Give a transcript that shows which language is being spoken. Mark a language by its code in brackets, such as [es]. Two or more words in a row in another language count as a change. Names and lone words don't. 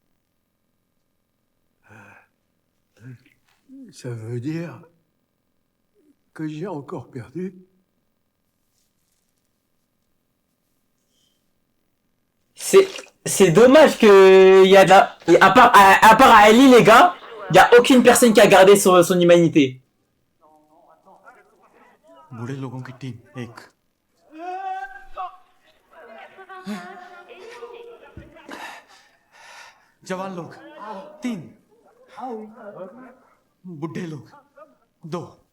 [fr] Ça veut dire que j'ai encore perdu. C'est dommage que y a de la... à part à Ali, les gars, y a aucune personne qui a gardé son humanité. [hi] बूढ़े लोगों की टीम एक जवान लोग 3 बुढ़े लोग 2